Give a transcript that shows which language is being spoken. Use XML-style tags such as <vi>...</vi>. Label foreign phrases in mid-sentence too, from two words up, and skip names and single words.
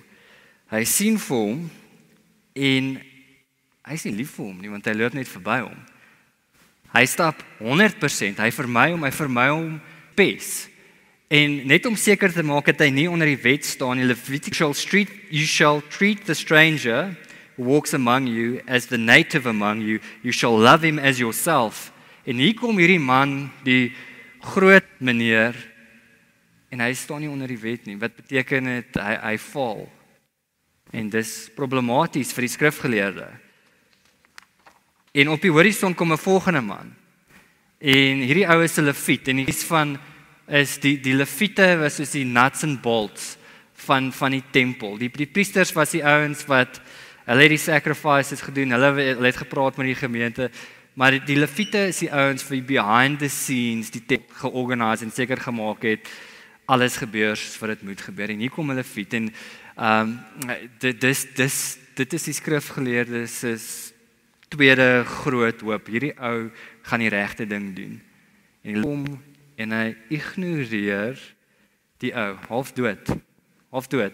<af>Hy sien vir hom en hy is nie lief vir hom nie, want hy loop net verby hom. Hy stap 100%, hy vermy hom pes. En net om seker te maak dat hy nie onder die wet staan,</af> <en>in Levitical street, you shall treat the stranger who walks among you as the native among you, you shall love him as yourself.</en> <af>En hier kom hierdie man, die groot meneer, en hy staan nie onder die wet nie. Wat beteken dit? Hy val. En dis problematies vir die skrifgeleerde. En op die horison kom 'n volgende man. En hierdie ou is 'n leviet, en die leviete was soos die</af> <en>nuts and bolts</en> <af>van die tempel. Die priesters was die ouens wat hulle het die sacrifices gedoen, hulle het gepraat met die gemeente, maar die leviete is die ouens vir</af> <en>behind the scenes</en> <af>die tempel georganiseer en seker gemaak het alles gebeur soos wat dit moet gebeur. En hier kom 'n leviet en dit is die skrifgeleerdes is tweede groot hoop. Hierdie ou gaan die regte ding doen. En hy kom en hy ignoreer die ou, half dood.</af>